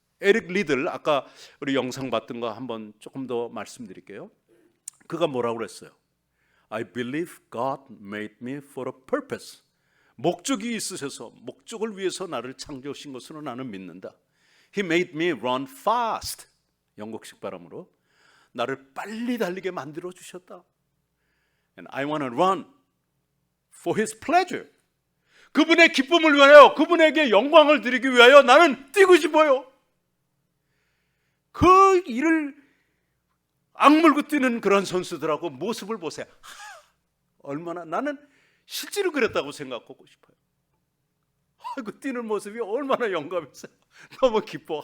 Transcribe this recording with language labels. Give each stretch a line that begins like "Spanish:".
Korean: 에릭 리들, 아까 우리 영상 봤던 거 한번 조금 더 말씀드릴게요. 그가 뭐라고 그랬어요?
English: I believe God made me for a purpose.
Korean: 목적이 있으셔서, 목적을 위해서 나를 창조하신 것으로 나는 믿는다.
English: He made me run fast.
Korean: 영국식 발음으로 나를 빨리 달리게 만들어 주셨다.
English: And I want to run for His pleasure.
Korean: 그분의 기쁨을 위하여, 그분에게 영광을 드리기 위하여 나는 뛰고 싶어요. 그 일을 악물고 뛰는 그런 선수들하고 모습을 보세요. 얼마나, 나는 실제로 그랬다고 생각하고 싶어요. 그 뛰는 모습이 얼마나 영감했어요. 너무 기뻐.